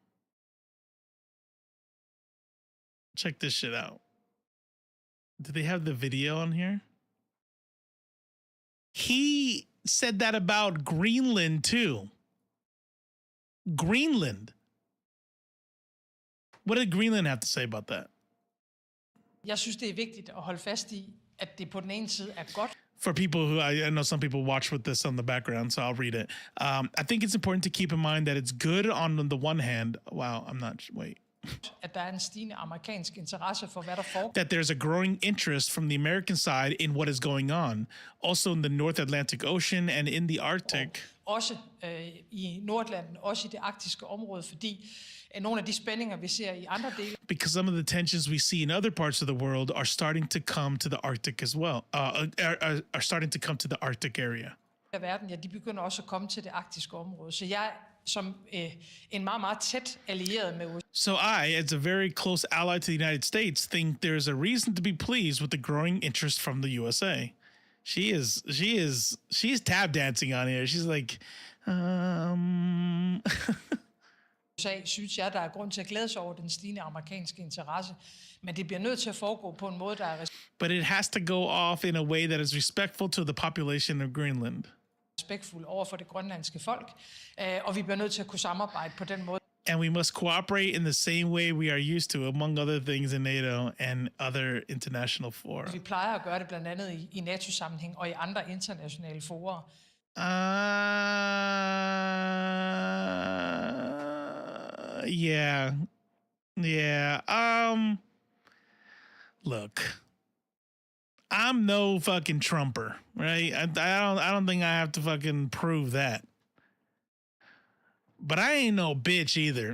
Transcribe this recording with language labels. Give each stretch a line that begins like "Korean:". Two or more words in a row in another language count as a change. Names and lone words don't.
English: Check this shit out. Do they have the video on here? He said that about Greenland too. Greenland. What did Greenland have to say about that?
Danish: Jeg synes, det er vigtigt at holde fast i, at det på den ene side er godt.
English: For people who, I know some people watch with this on the background, so I'll read it. I think it's important to keep in mind that it's good on the one hand. Wow, I'm not, wait.
Danish: At der er en stigende amerikansk interesse for, hvad der foregår.
English: That there's a growing interest from the American side in what is going on, also in the North Atlantic Ocean and in the Arctic.
Danish: Også i Nordatlanten, også i det arktiske område, fordi nogle af de spændinger, vi ser i andre dele.
English: Because some of the tensions we see in other parts of the world are starting to come to the Arctic as well, are starting to come to the Arctic area.
Danish: Af verden, ja, de begynder også at komme til det arktiske område. Så jeg som en meget, meget tæt allieret med USA.
English: So I, as a very close ally to the United States, think there's a reason to be pleased with the growing interest from the USA. She's tap dancing on here. She's like,
Danish: USA synes jeg, der er grund til at glæde sig over den stigende amerikanske interesse, men det bliver nødt til at foregå på en måde, der er
English: but it has to go off in a way that is respectful to the population of Greenland.
Danish: Respektfuld over for det grønlandske folk, og vi bliver nødt til at kunne samarbejde på den måde.
English: And we must cooperate in the same way we are used to, among other things in NATO and other international fora.
Danish: Vi plejer at gøre det blandt andet i NATO-sammenhæng og i andre internationale fora.
English: Yeah. Look. I'm no fucking Trumper, right? I don't think I have to fucking prove that. But I ain't no bitch either.